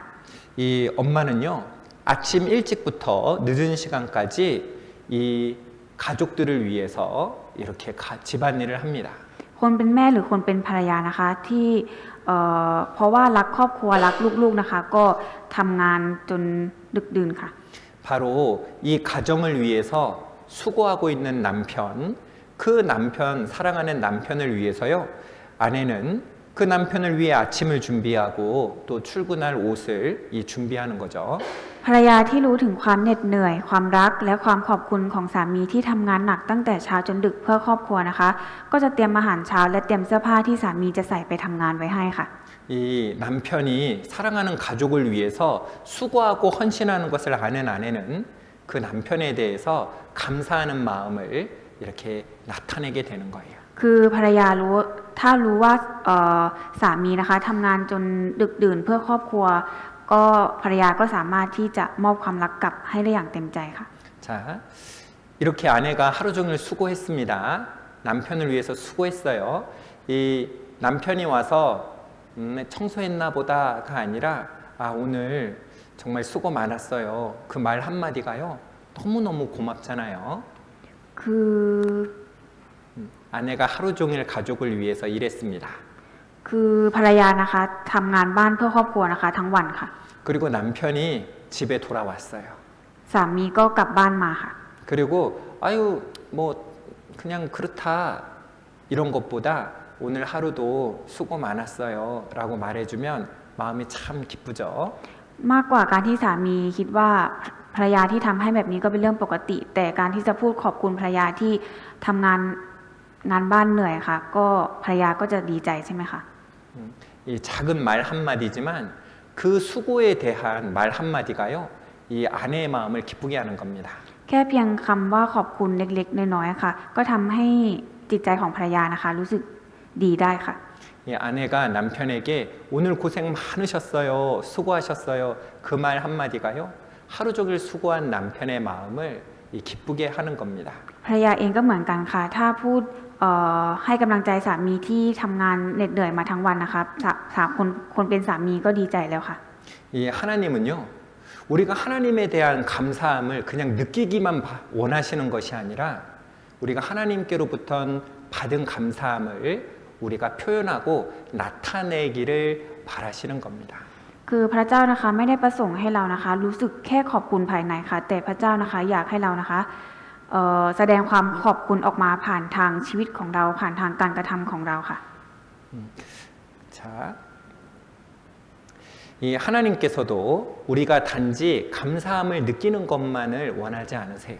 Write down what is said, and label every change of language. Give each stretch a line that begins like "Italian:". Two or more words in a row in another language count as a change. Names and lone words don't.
Korean: 이 엄마는요, 아침 일찍부터 늦은 시간까지 이 가족들을 위해서 이렇게 집안일을 합니다.
Thai: คนเป็นแม่หรือคนเป็นภรรยานะคะที่เพราะว่ารักครอบครัวรักลูกๆนะคะก็ทำงานจนดึกดื่นค่ะ
Korean: 바로 이 가정을 위해서 수고하고 있는 남편, 그 남편, 사랑하는 남편을 위해서요, 아내는 그 남편을 위해 아침을 준비하고 또 출근할 옷을 준비하는 거죠.
Thai: ภรรยาที่รู้ถึงความเหน็ดเหนื่อยความรักและความขอบคุณของสามีที่ทำงานหนักตั้งแต่เช้าจนดึกเพื่อครอบครัวนะคะก็จะเตรียมอาหารเช้าและเตรียมเสื้อผ้าที่สามีจะใส่ไปทำงานไว้ให้ค่ะ
Korean: 이 남편이 사랑하는 가족을 위해서 수고하고 헌신하는 것을 아는 아내는 그 남편에 대해서 감사하는 마음을 이렇게 나타내게 되는 거예요.
Thai: คือภรรยาถ้ารู้ว่าสามีนะคะทำงานจนดึกดื่นเพื่อครอบครัวก็ภรรยาก็สามารถที่จะมอบความรักกลับให้ได้อย่างเต็มใจค่ะ
Korean: 자, 이렇게 아내가 하루 종일 수고했습니다. 남편을 위해서 수고했어요. 이 남편이 와서 청소했나 보다가 아니라 오늘 정말 수고 많았어요. 그 말 한마디가요. 너무너무 고맙잖아요. 그 아내가 하루 종일 가족을 위해서 일했습니다.
Thai: คือภรรยานะคะทำงานบ้านเพื่อครอบครัวนะคะทั้งวันค่ะ
Korean: 그리고 남편이 집에 돌아왔어요.
Thai: สามีก็กลับบ้านมาค่ะ
Korean: 그리고 아유 뭐 그냥 그렇다 이런 것보다 오늘 하루도 수고 많았어요 라고 말해주면 마음이 참 기쁘죠.
Thai: มากกว่าการที่สามีคิดว่าภรรยาที่ทำให้แบบนี้ก็เป็นเรื่องปกติ แต่การที่จะพูดขอบคุณภรรยาที่ทำงานบ้านเหนื่อยค่ะก็ภรรยาก็จะดีใจใช่ไหมคะ
Korean: 이 작은 말 한마디지만 그 수고에 대한 말 한마디가요 이 아내의 마음을 기쁘게 하는 겁니다.
Thai: แค่เพียงคำว่าขอบคุณเล็กๆน้อยๆค่ะก็ทำให้จิตใจของภรรยานะคะรู้สึกดีได้ค่ะ
Korean: 이 아내가 남편에게 오늘 고생 많으셨어요 수고하셨어요 그 말 한마디가요 하루 종일 수고한 남편의 마음을 기쁘게 하는 겁니다.
Thai: ภรรยาเองก็เหมือนกันค่ะถ้าพูดให้กำลังใจสามีที่ทำงานเหน็ดเหนื่อยมาทั้งวันนะคะคนเป็นสามีก็ดีใจแล้วค่ะ
Korean: 이 하나님은요 우리가 하나님에 대한 감사함을 그냥 느끼기만 원하시는 것이 아니라 우리가 하나님께로부터 받은 감사함을 우리가 표현하고 나타내기를 바라시는 겁니다.
Thai: คือพระเจ้านะคะไม่ได้ประสงค์ให้เรานะคะรู้สึกแค่ขอบคุณภายในค่ะแต่พระเจ้านะคะอยากให้เรานะคะแสดงความขอบคุณออกมาผ่านทางชีวิตของเราผ่านทางการกระทำของเราค่ะ
Korean: 자, 이 하나님께서도 우리가 단지 감사함을 느끼는 것만을 원하지 않으세요.